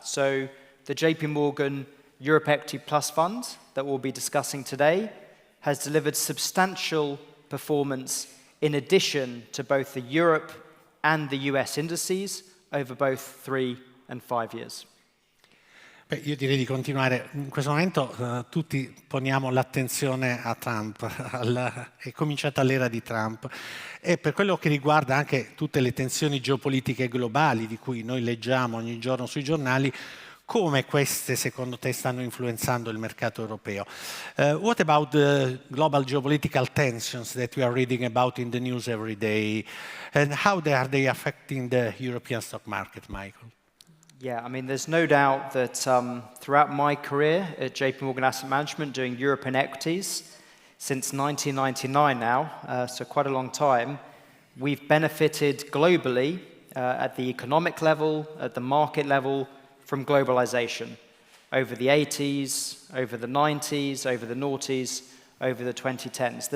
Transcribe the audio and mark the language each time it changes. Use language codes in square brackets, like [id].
[en] So the JP Morgan Europe Equity Plus Fund that we'll be discussing today has delivered substantial performance in addition to both the Europe and the US indices over both 3 and 5 years. [it] Beh, io direi di continuare. In questo momento tutti poniamo l'attenzione a Trump, è cominciata l'era di Trump, e per quello che riguarda anche tutte le tensioni geopolitiche globali di cui noi leggiamo ogni giorno sui giornali, come queste secondo te stanno influenzando il mercato europeo? [en] What about the global geopolitical tensions that we are reading about in the news every day, and how are they affecting the European stock market, Michael? Yeah, I mean, there's no doubt that throughout my career at JP Morgan Asset Management doing European equities since 1999 now, so quite a long time, we've benefited globally at the economic level, at the market level, from globalization over the 80s, over the 90s, over the noughties, over the 2010s.